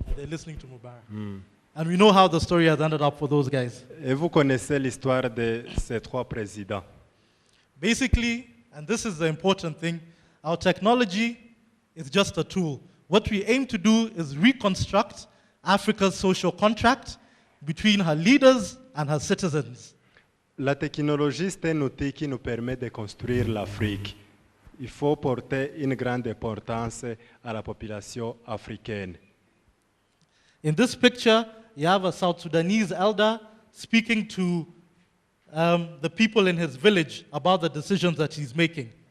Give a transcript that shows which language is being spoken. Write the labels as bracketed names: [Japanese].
[English] They're listening to Mubarak. And we know how the story has ended up for those guys. [French] Et vous connaissez l'histoire de ces trois présidents. [English] Basically, and this is the important thing, our technology is just a tool. What we aim to do is reconstruct Africa's social contract between her leaders and her citizens. [French] La technologie, c'est un outil qui nous permet de construire l'Afrique. Il faut porter une grande importance à la population africaine. [English] In this picture, you have a South Sudanese elder speaking to the people in his village about the decisions that he's making.